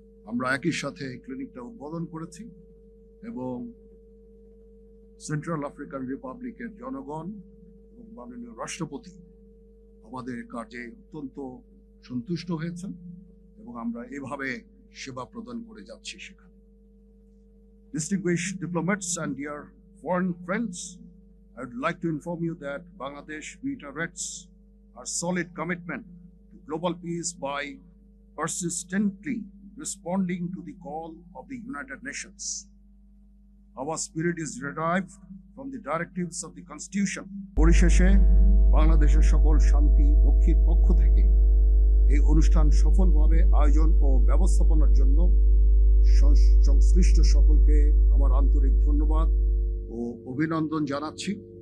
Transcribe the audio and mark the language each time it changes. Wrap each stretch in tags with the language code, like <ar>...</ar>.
<bn>আমরা একই সাথে ক্লিনিকটা উদ্বোধন করেছি এবং সেন্ট্রাল আফ্রিকান রিপাবলিকের জনগণ এবং মাননীয় রাষ্ট্রপতি আমাদের কাজে অত্যন্ত সন্তুষ্ট হয়েছেন এবং আমরা এভাবে সেবা প্রদান করে যাচ্ছি সেখানে।</bn> <en>Distinguished diplomats and dear foreign friends, I would like to inform you that Bangladesh reiterates our solid commitment to global peace by persistently responding to the call of the United Nations. Our spirit is derived from the directives of the Constitution.</en> <bn>পরিশেষে বাংলাদেশের সকল শান্তি রক্ষীর পক্ষ থেকে এই অনুষ্ঠান সফলভাবে আয়োজন ও ব্যবস্থাপনার জন্য সংশ্লিষ্ট সকলকে আমার আন্তরিক ধন্যবাদ ও অভিনন্দন জানাচ্ছি।</bn>